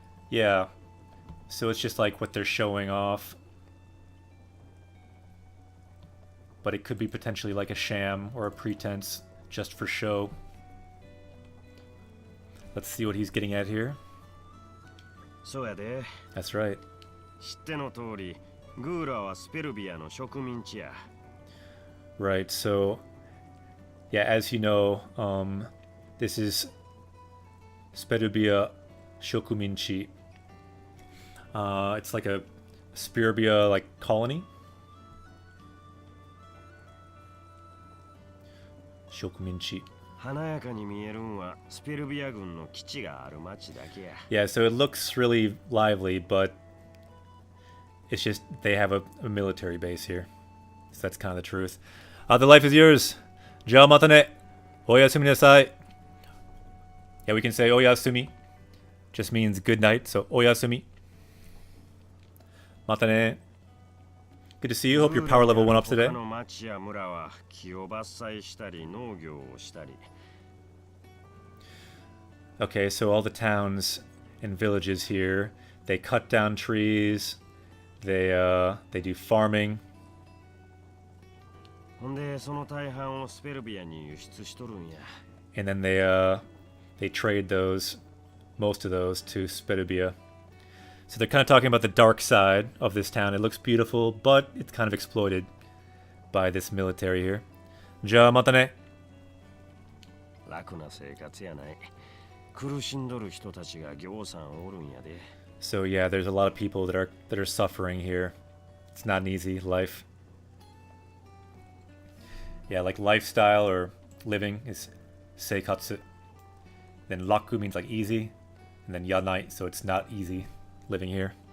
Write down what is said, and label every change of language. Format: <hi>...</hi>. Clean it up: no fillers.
<en>Yeah. So it's just like what they're showing off. But it could be potentially like a sham or a pretense just for show. Let's see what he's getting at here.</en> <ja>そうやで。</ja> <en>That's right.</en> <ja>知っての通り、グーラはスペルビアの植民地や。</ja> <en>Right, so yeah, as you know, this is Sperubia Shokuminchi. It's like a Sperubia like colony. Shokuminchi.</en> <ja>華やかに見えるんはスペルビア軍の基地がある町だけや。</ja> <en>Yeah, so it looks really lively, but it's just they have a military base here. So that's kind of the truth. The life is yours.</en> <ja>Ja mata ne. Oyasumi nasai.</ja> <en>Yeah, we can say oyasumi. Just means good night, so oyasumi.</en> <ja>Mata ne.</ja> <en>Good to see you. Hope your power level went up today.</en> <ja>他の町や村は木を伐採したり農業をしたり。</ja> <en>Okay, so all the towns and villages here, they cut down trees. They do farming.</en> <ja>ほんでその大半をスペルビアに輸出しとるんや。</ja> <en>And then they trade those most of those to Sperubia. So they're kind of talking about the dark side of this town. It looks beautiful, but it's kind of exploited by this military here.</en> <ja>じゃあまたね。楽な生活やない。苦しんどる人たちがぎょうさんおるんやで。</ja> <en>So yeah, there's a lot of people that are suffering here. It's not an easy life. Yeah, like lifestyle or living is seikatsu. Then raku means like easy, and then yanai, so it's not easy living here.</en>